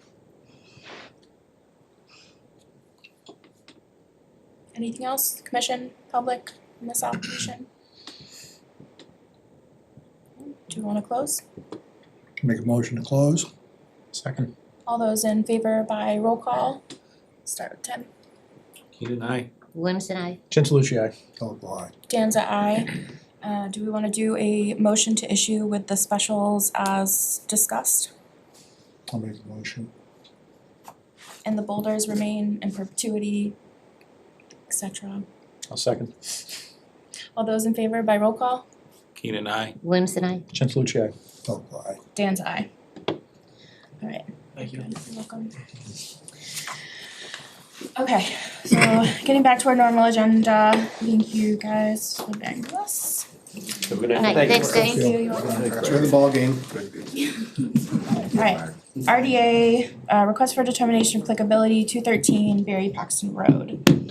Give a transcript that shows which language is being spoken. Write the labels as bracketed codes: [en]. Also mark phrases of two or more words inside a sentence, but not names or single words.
[en] Anything else, commission, public, in this application? Do you wanna close? Make a motion to close? Second. All those in favor by roll call, start with Tim. Keenan, aye. Williamson, I. Gentilucci, aye. Philip, aye. Danza, aye. Do we wanna do a motion to issue with the specials as discussed? I'll make a motion. And the boulders remain in perpetuity, et cetera. I'll second. All those in favor by roll call? Keenan, aye. Williamson, I. Gentilucci, aye. Philip, aye. Danza, aye. Alright. Thank you. Good, you're welcome. Okay, so getting back to our normal agenda, thank you guys for bearing with us. Good night, thanks, Thank Dave. you, you're welcome. Enjoy the ballgame. Alright, RDA, request for determination of applicability, 213 Barre Paxton Road.